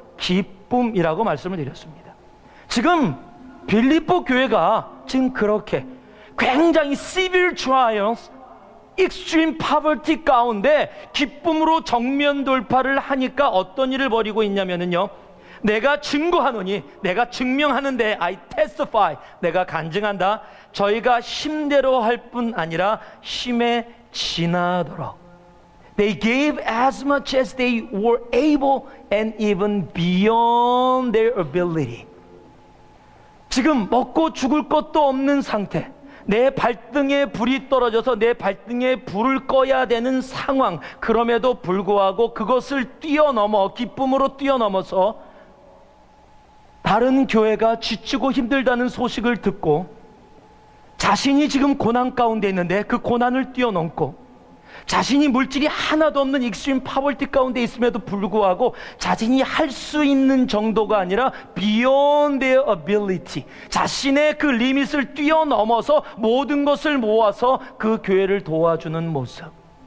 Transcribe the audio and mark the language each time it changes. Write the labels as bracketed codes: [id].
[ko] 기쁨이라고 말씀을 드렸습니다. 지금 빌립보 교회가 지금 그렇게 굉장히 [en] severe trials, extreme poverty [ko] 가운데 기쁨으로 정면 돌파를 하니까 어떤 일을 벌이고 있냐면요, 내가 증거하노니, 내가 증명하는데, [en] I testify, [ko] 내가 간증한다. 저희가 힘대로 할 뿐 아니라 힘에 지나도록, [en] they gave as much as they were able and even beyond their ability. [ko] 지금 먹고 죽을 것도 없는 상태, 내 발등에 불이 떨어져서 내 발등에 불을 꺼야 되는 상황, 그럼에도 불구하고 그것을 뛰어넘어, 기쁨으로 뛰어넘어서 다른 교회가 지치고 힘들다는 소식을 듣고 자신이 지금 고난 가운데 있는데 그 고난을 뛰어넘고, 자신이 물질이 하나도 없는 [en] 익스트림 파벌티 [ko] 가운데 있음에도 불구하고 자신이 할 수 있는 정도가 아니라 [en] beyond their ability, [ko] 자신의 그 리밋을 뛰어넘어서 모든 것을 모아서 그 교회를 도와주는 모습.